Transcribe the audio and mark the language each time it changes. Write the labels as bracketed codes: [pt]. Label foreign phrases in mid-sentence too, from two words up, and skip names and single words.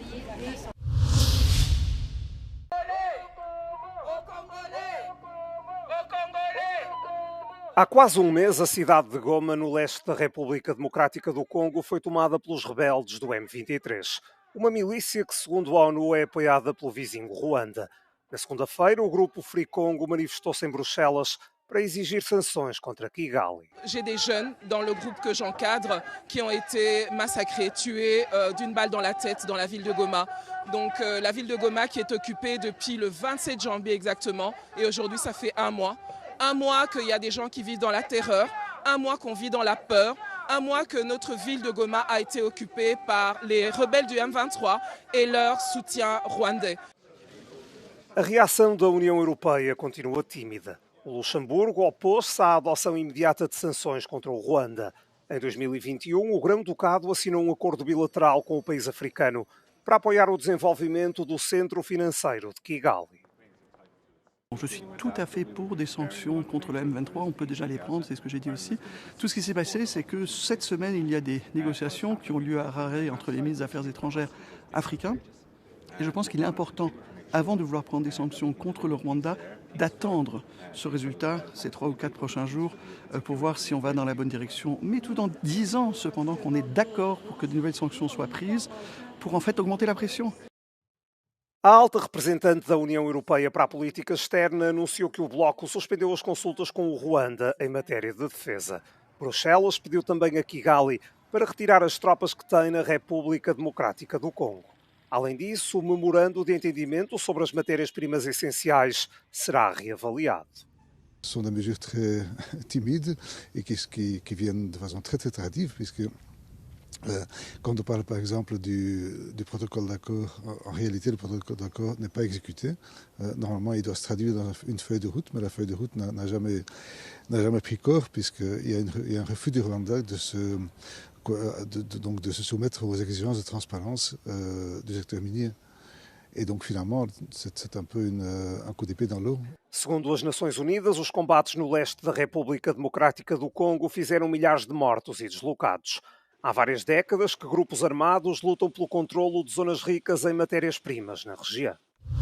[pt] Há quase um mês, a cidade de Goma, no leste da República Democrática do Congo, foi tomada pelos rebeldes do M23. Uma milícia que, segundo a ONU, é apoiada pelo vizinho Ruanda. Na segunda-feira, o grupo Free Congo manifestou-se em Bruxelas para exigir sanções contra Kigali. [fr] J'ai des jeunes dans le groupe que j'encadre qui ont été massacrés, tués d'une balle dans la tête dans la ville de Goma. Donc la ville de Goma qui est occupée depuis le 27 janvier exactement et aujourd'hui ça fait 1 mois. Un mois qu'il y a des gens qui vivent dans la terreur, un mois qu'on vit dans la peur, un mois que notre ville de Goma a été occupée par les rebelles du M23 et leur soutien rwandais. [pt] A reação da União Europeia continua tímida. O Luxemburgo opôs-se à adoção imediata de sanções contra o Ruanda. Em 2021, o Grão-Ducado assinou um acordo bilateral com o país africano para apoiar o desenvolvimento do centro financeiro de Kigali. [fr] Je suis tout à fait pour des sanctions contre le M23, on peut déjà les prendre, c'est ce que j'ai dit aussi. Tout ce qui s'est passé, c'est que cette semaine, il y a des négociations qui ont lieu à Harare entre les ministres des Affaires étrangères africains. Et je pense qu'il est important, avant de vouloir prendre des sanctions contre le Rwanda, d'attendre ce résultat, ces 3 ou 4 prochains jours, pour voir si on va dans la bonne direction. Mais tout en disant cependant qu'on est d'accord pour que de nouvelles sanctions soient prises, pour en fait augmenter la pression. [pt] A alta representante da União Europeia para a política externa anunciou que o bloco suspendeu as consultas com o Ruanda em matéria de defesa. Bruxelas pediu também a Kigali para retirar as tropas que tem na República Democrática do Congo. Além disso, o memorando de entendimento sobre as matérias-primas essenciais será reavaliado. [fr] Ce sont des mesures très timides et qui viennent de façon très tardive, puisque quand on parle par exemple du protocole d'accord, en réalité le protocole d'accord n'est pas exécuté. Normalement il doit se traduire dans une feuille de route, mais la feuille de route n'a jamais pris corps, puisqu'il y a un refus du Rwanda de se soumettre aux exigences de transparence du secteur minier. E, donc, finalement, c'est un peu un coup d'épée dans l'eau. [pt] Segundo as Nações Unidas, os combates no leste da República Democrática do Congo fizeram milhares de mortos e deslocados. Há várias décadas que grupos armados lutam pelo controlo de zonas ricas em matérias-primas na região.